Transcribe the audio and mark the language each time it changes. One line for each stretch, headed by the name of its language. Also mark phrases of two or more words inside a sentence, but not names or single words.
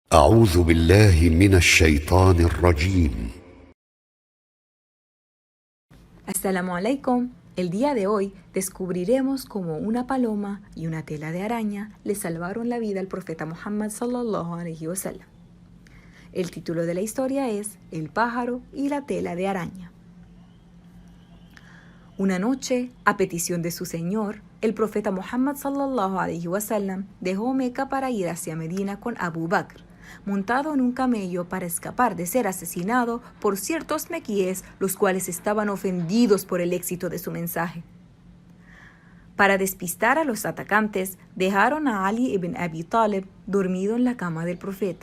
Arabic: أعوذ بالله من الشيطان الرجيم. السلام عليكم.
Spanish: El día de hoy descubriremos cómo una paloma y una tela de araña le salvaron la vida al profeta Muhammad
Arabic: صلى الله عليه وسلم.
Spanish: El título de la historia es El pájaro y la tela de araña. Una noche, a petición de su señor, el profeta Muhammad
Arabic: صلى الله عليه وسلم
Spanish: dejó Meca para ir hacia Medina con Abu Bakr, montado en un camello para escapar de ser asesinado por ciertos mequíes, los cuales estaban ofendidos por el éxito de su mensaje. Para despistar a los atacantes, dejaron a Ali ibn Abi Talib dormido en la cama del profeta.